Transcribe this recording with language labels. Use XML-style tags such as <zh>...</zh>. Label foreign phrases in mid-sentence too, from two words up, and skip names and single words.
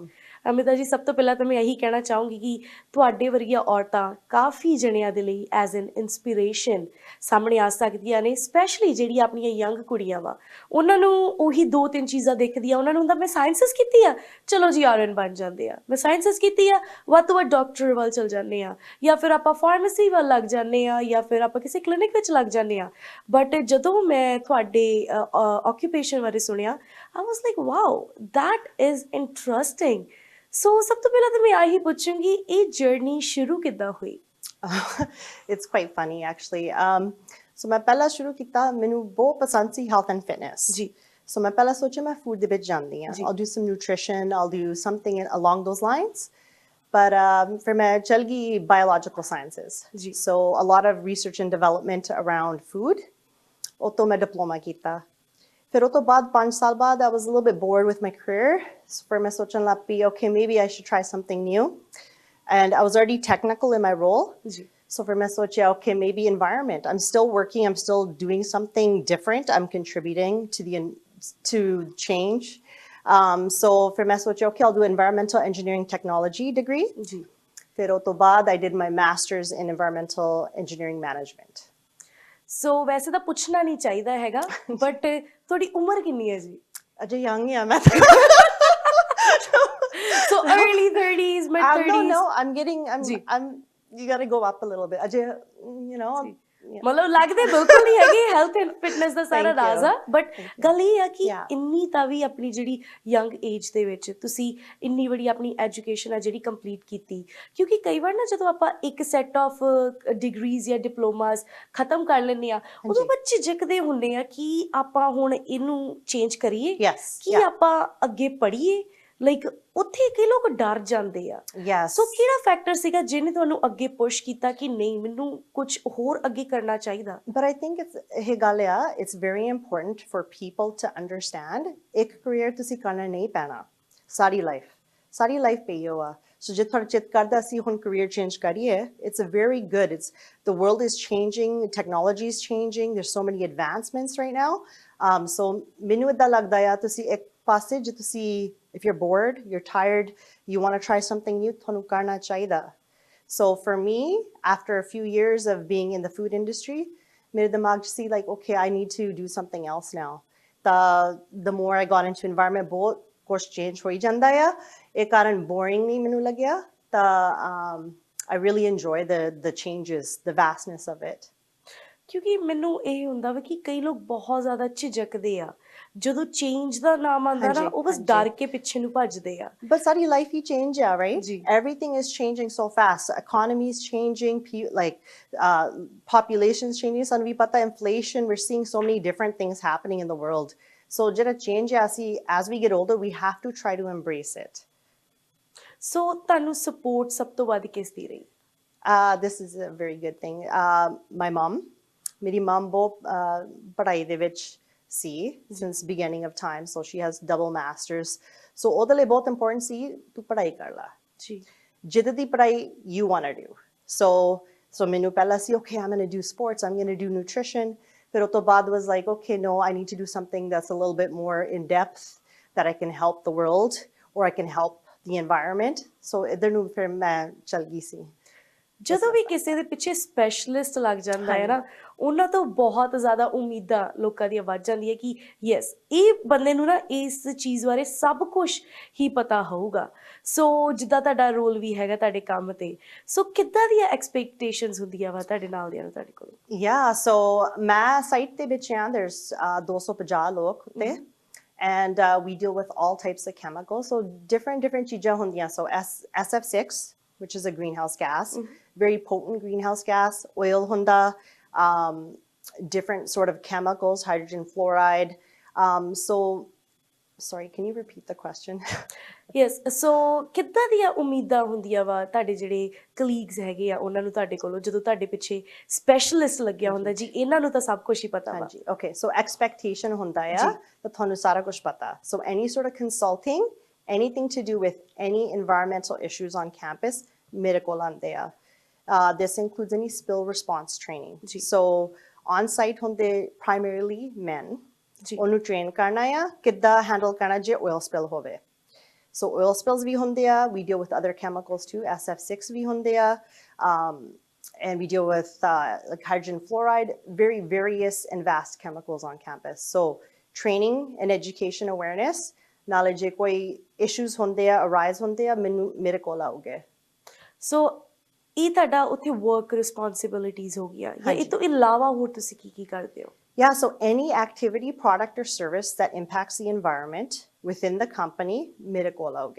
<pa>ਅਮਿਤਾ ਜੀ, ਸਭ ਤੋਂ ਪਹਿਲਾਂ ਤਾਂ ਮੈਂ ਇਹੀ ਕਹਿਣਾ ਚਾਹੂੰਗੀ ਕਿ ਤੁਹਾਡੇ ਵਰਗੀਆਂ ਔਰਤਾਂ ਕਾਫੀ ਜਣਿਆਂ ਦੇ ਲਈ</pa> <en>as an inspiration</en> <pa>ਸਾਹਮਣੇ ਆ ਸਕਦੀਆਂ ਨੇ, ਸਪੈਸ਼ਲੀ ਜਿਹੜੀ ਆਪਣੀਆਂ ਯੰਗ ਕੁੜੀਆਂ ਵਾ ਉਹਨਾਂ ਨੂੰ ਉਹੀ ਦੋ ਤਿੰਨ ਚੀਜ਼ਾਂ ਦਿਖਦੀਆਂ। ਉਹਨਾਂ ਨੂੰ ਹੁੰਦਾ ਮੈਂ ਸਾਇੰਸਸ ਕੀਤੀ ਆ, ਚਲੋ ਜੀ RN ਬਣ ਜਾਂਦੇ ਆ, ਮੈਂ ਸਾਇੰਸਸ ਕੀਤੀ ਆ, ਵੱਧ ਤੋਂ ਵੱਧ ਡਾਕਟਰ ਵੱਲ ਚਲ ਜਾਂਦੇ ਆ, ਜਾਂ ਫਿਰ ਆਪਾਂ ਫਾਰਮੇਸੀ ਵੱਲ ਲੱਗ ਜਾਂਦੇ ਆ, ਜਾਂ ਫਿਰ ਆਪਾਂ ਕਿਸੇ ਕਲੀਨਿਕ ਵਿੱਚ ਲੱਗ ਜਾਂਦੇ ਆ। ਬਟ ਜਦੋਂ ਮੈਂ ਤੁਹਾਡੇ ਆਕਿਊਪੇਸ਼ਨ ਬਾਰੇ ਸੁਣਿਆ</pa> <en>I was like wow, that is interesting।</en> <pa>ਸੋ ਸਭ ਤੋਂ ਪਹਿਲਾਂ ਤਾਂ ਮੈਂ ਆਹੀ ਪੁੱਛੂੰਗੀ ਇਹ ਜਰਨੀ ਸ਼ੁਰੂ ਕਿੱਦਾਂ ਹੋਈ?</pa> <en>It's quite funny actually.</en> <pa>So ਮੈਂ ਪਹਿਲਾਂ ਸ਼ੁਰੂ ਕੀਤਾ, ਮੈਨੂੰ ਬਹੁਤ ਪਸੰਦ ਸੀ</pa> <en>health and fitness</en> <pa>ਜੀ। So ਮੈਂ ਪਹਿਲਾਂ ਸੋਚਿਆ ਮੈਂ food ਦੇ ਵਿੱਚ ਜਾਂਦੀ ਹਾਂ,</pa> <en>I'll do some nutrition, I'll do something along those lines, but</en> <pa>ਫਿਰ ਮੈਂ ਚਲ ਗਈ</pa> <en>biological sciences</en> <pa>ਜੀ।</pa> <en>So a lot of research and development around food,</en> <pa>ਉਹ ਤੋਂ ਮੈਂ diploma ਕੀਤਾ। ਫਿਰ ਉਹ ਤੋਂ ਬਾਅਦ 5 ਸਾਲ ਬਾਅਦ</pa> <en>I was a little bit bored with my career, so</en> <pa>ਫਿਰ ਮੈਂ ਸੋਚਣ ਲੱਗ ਪਈ</pa> <en>okay maybe I should try something new, and I was already technical in my role</en> <pa>ਜੀ।</pa> <en>so</en> <pa>ਫਿਰ ਮੈਂ ਸੋਚਿਆ</pa> <en>okay maybe environment, I'm still working, I'm still doing something different, I'm contributing to change, so</en> <pa>ਫਿਰ ਮੈਂ ਸੋਚਿਆ</pa> <en>okay I'll do environmental engineering technology degree</en> <pa>ਜੀ। ਫਿਰ ਉਹ ਤੋਂ ਬਾਅਦ</pa> <en>I did my master's in environmental engineering management।</en> <pa>ਸੋ ਵੈਸੇ ਤਾਂ ਪੁੱਛਣਾ ਨਹੀਂ ਚਾਹੀਦਾ ਹੈਗਾ, ਬਟ ਤੁਹਾਡੀ ਉਮਰ ਕਿੰਨੀ ਹੈ ਜੀ? ਅਜੇ young ਹਾਂ ਮੈਂ</pa> <en>So early 30s, mid 30s? No, you got to go up a little bit ਅਜੇ you know</en> <pa>ਮਤਲਬ ਲੱਗਦੇ ਬਿਲਕੁਲ ਨਹੀਂ ਹੈਗੇ</pa> <en>health and fitness</en> <pa>ਦਾ ਸਾਰਾ ਰਾਜ਼ ਆ। ਬਟ ਗੱਲ ਇਹ ਆ ਕਿ ਇੰਨੀ ਤਾਂ ਵੀ ਆਪਣੀ ਜਿਹੜੀ</pa> <en>young age</en> <pa>ਦੇ ਵਿੱਚ ਤੁਸੀਂ ਇੰਨੀ ਬੜੀ ਆਪਣੀ ਐਜੂਕੇਸ਼ਨ ਆ ਜਿਹੜੀ ਕੰਪਲੀਟ ਕੀਤੀ, ਕਿਉਂਕਿ ਕਈ ਵਾਰ ਨਾ ਜਦੋਂ ਆਪਾਂ ਇੱਕ</pa> <en>set of degrees</en> <pa>ਜਾਂ ਡਿਪਲੋਮਾਸ ਖਤਮ ਕਰ ਲੈਂਦੇ ਆ ਉਦੋਂ ਆਪਾਂ ਝਿਜਕਦੇ ਹੁੰਦੇ ਆ ਕਿ ਆਪਾਂ ਹੁਣ ਇਹਨੂੰ ਚੇਂਜ ਕਰੀਏ, ਕਿ ਆਪਾਂ ਅੱਗੇ ਪੜ੍ਹੀਏ। ਲਾਈਕ ਉੱਥੇ ਕਈ ਲੋਕ ਡਰ ਜਾਂਦੇ ਆ। ਸੋ ਕਿਹੜਾ ਫੈਕਟਰ ਸੀਗਾ ਜਿਹਨੇ ਤੁਹਾਨੂੰ ਅੱਗੇ ਪੁਸ਼ ਕੀਤਾ ਕਿ ਨਹੀਂ ਮੈਨੂੰ ਕੁਝ ਹੋਰ ਅੱਗੇ ਕਰਨਾ ਚਾਹੀਦਾ?</pa> <en>But I think</en> <pa>ਇਹ ਗੱਲ ਆ,</pa> <en>it's very important for people to understand</en> <pa>ਇੱਕ career ਤੁਸੀਂ ਕਰਨਾ ਨਹੀਂ ਪੈਣਾ ਸਾਰੀ ਲਾਈਫ ਪਈਓ ਆ।</pa> <en>So</en> <pa>ਜੇ ਤੁਹਾਡਾ ਚਿੱਤ ਕਰਦਾ ਅਸੀਂ ਹੁਣ</pa> <en>career change ਕਰੀਏ, it's a very good, the world is changing, technology is changing, there's so many advancements right now, so</en> <pa>ਮੈਨੂੰ ਏਦਾਂ ਲੱਗਦਾ ਆ ਤੁਸੀਂ ਇੱਕ ਪਾਸੇ ਜੇ ਤੁਸੀਂ</pa> <en>if you're bored, you're tired, you want to try something new,</en> <pa>ਤੁਹਾਨੂੰ ਕਰਨਾ ਚਾਹੀਦਾ।</pa> <en>So for me, after a few years of being in the food industry,</en> <pa>ਮੇਰੇ ਦਿਮਾਗ 'ਚ ਸੀ</pa> <en>like okay I need to do something else now। The more I got into environment,</en> <pa>ਬਹੁਤ ਕੁਛ change ਹੋਈ ਜਾਂਦਾ ਆ, ਇਹ ਕਾਰਨ boring ਨਹੀਂ ਮੈਨੂੰ ਲੱਗਿਆ ਤਾਂ</pa> <en>I really enjoy the changes, the vastness of it।</en> <pa>ਕਿਉਂਕਿ ਮੈਨੂੰ ਇਹ ਹੁੰਦਾ ਵਾ ਕਿ ਕਈ ਲੋਕ ਬਹੁਤ ਜ਼ਿਆਦਾ ਝਿਜਕਦੇ ਆ ਜਦੋਂ ਚੇਂਜ ਦਾ ਨਾਮ ਆਉਂਦਾ ਨਾ, ਉਹ ਬਸ ਡਰ ਕੇ ਪਿੱਛੇ ਨੂੰ ਭੱਜਦੇ ਆ। But ਸਾਡੀ life ਹੀ change ਆ,</pa> <en>right? Everything is changing so fast. Economy is changing, like population's changing.</en> <pa>ਸਾਨੂੰ ਵੀ ਪਤਾ</pa> <en>inflation, we're seeing so many different things happening in the world. So</en> <pa>ਜਿਹੜਾ change ਆ ਅਸੀਂ</pa> <en>as we get older we have to try to embrace it।</en> <pa>So ਤੁਹਾਨੂੰ support ਸਭ ਤੋਂ ਵੱਧ ਕਿਸ ਦੀ ਰਹੀ?</pa> <en>This is a very good thing। My mom,</en> <pa>ਮੇਰੀ mom ਬਹੁਤ ਪੜ੍ਹਾਈ ਦੇ ਵਿੱਚ</pa> <en>see since beginning of time. So she has double masters.</en> <pa>So ਉਹਦੇ ਲਈ ਬਹੁਤ important ਸੀ ਤੂੰ ਪੜ੍ਹਾਈ ਕਰ ਲਾ ਜੀ ਜਿੱਦ ਦੀ ਪੜ੍ਹਾਈ</pa> <en>you want to do. So</en> <pa>ਮੈਨੂੰ ਪਹਿਲਾਂ ਸੀ</pa> <en>okay, I'm going to do sports, I'm going to do nutrition. But</en> <pa>ਉਸ ਤੋਂ ਬਾਅਦ</pa> <en>was like, okay, no, I need to do something that's a little bit more in depth, that I can help the world or I can help the environment.</en> <pa>So ਇੱਧਰ ਨੂੰ ਫਿਰ ਮੈਂ ਚਲ ਗਈ ਸੀ. ਜਦੋਂ ਵੀ ਕਿਸੇ ਦੇ ਪਿੱਛੇ ਸਪੈਸ਼ਲਿਸਟ ਲੱਗ ਜਾਂਦਾ ਹੈ ਨਾ ਉਹਨਾਂ ਤੋਂ ਬਹੁਤ ਜ਼ਿਆਦਾ ਉਮੀਦਾਂ ਲੋਕਾਂ ਦੀਆਂ ਵੱਧ ਜਾਂਦੀਆਂ ਕਿ ਯੈਸ ਇਹ ਬੰਦੇ ਨੂੰ ਨਾ ਇਸ ਚੀਜ਼ ਬਾਰੇ ਸਭ ਕੁਝ ਹੀ ਪਤਾ ਹੋਊਗਾ ਸੋ ਜਿੱਦਾਂ ਤੁਹਾਡਾ ਰੋਲ ਵੀ ਹੈਗਾ ਤੁਹਾਡੇ ਕੰਮ ਤੇ ਸੋ ਕਿੱਦਾਂ ਦੀਆਂ ਐਕਸਪੈਕਟੇਸ਼ਨਸ ਹੁੰਦੀਆਂ ਵਾ ਤੁਹਾਡੇ ਨਾਲ ਦੀਆਂ ਤੁਹਾਡੇ ਕੋਲ</pa> <en>Yeah, so</en> <pa>ਮੈਂ ਸਾਈਟ ਦੇ ਵਿੱਚ ਆ</pa> <en>there's 250</en> <pa>ਲੋਕ ਉੱਤੇ</pa> <en>and we deal with all types of chemicals.</en> <pa>So different ਚੀਜ਼ਾਂ ਹੁੰਦੀਆਂ.</pa> <en>So SF6, which is a greenhouse gas, very potent greenhouse gas, oil hunda, different sort of chemicals, hydrogen fluoride. So, sorry, can you repeat the question?</en> <pa>ਯੈਸ ਸੋ ਕਿੱਦਾਂ ਦੀਆਂ ਉਮੀਦਾਂ ਹੁੰਦੀਆਂ ਵਾ ਤੁਹਾਡੇ ਜਿਹੜੇ ਕਲੀਗਸ ਹੈਗੇ ਆ ਉਹਨਾਂ ਨੂੰ ਤੁਹਾਡੇ ਕੋਲੋਂ ਜਦੋਂ ਤੁਹਾਡੇ ਪਿੱਛੇ ਸਪੈਸ਼ਲਿਸਟ ਲੱਗਿਆ ਹੁੰਦਾ ਜੀ ਇਹਨਾਂ ਨੂੰ ਤਾਂ ਸਭ ਕੁਝ ਹੀ ਪਤਾ ਵਾ ਹਾਂਜੀ okay, so expectation ਹੁੰਦਾ ਆ ਤਾਂ ਤੁਹਾਨੂੰ ਸਾਰਾ ਕੁਝ ਪਤਾ.</pa> <en>So any sort of consulting, anything to do with any environmental issues on campus,</en> <pa>ਮੇਰੇ ਕੋਲ ਆਉਂਦੇ ਆ.</pa> <en>This includes any spill response training. So on site ਹੁੰਦੇ primarily men.</en> <pa>ਉਹਨੂੰ train ਕਰਨਾ ਆ ਕਿੱਦਾਂ handle ਕਰਨਾ ਜੇ</pa> <en>oil spill</en> <pa>ਹੋਵੇ. So oil spills ਵੀ ਹੁੰਦੇ ਆ.</pa> <en>We deal with other chemicals too.</en> <pa>SF6 ਵੀ ਹੁੰਦੇ ਆ.</pa> <en>And we deal with like hydrogen fluoride, very various and vast chemicals on campus. So training and education awareness,</en> <pa>ਨਾਲੇ ਜੇ ਕੋਈ issues ਹੁੰਦੇ ਆ, arise ਹੁੰਦੇ ਆ, ਮੇਰੇ ਕੋਲ ਆਉਗੇ. ਸੋ ਇਹ ਤੁਹਾਡਾ ਉੱਥੇ</pa> <en>work responsibilities</en> <pa>ਹੋ ਗਈਆਂ ਜਾਂ ਇਹ ਤੋਂ ਇਲਾਵਾ ਹੋਰ ਤੁਸੀਂ ਕੀ ਕਰਦੇ ਹੋ</pa> <en>Yeah, so any activity, product, or service that impacts the environment within the company,</en> <pa>ਮੇਰੇ ਕੋਲ ਆਉਗੇ.</pa>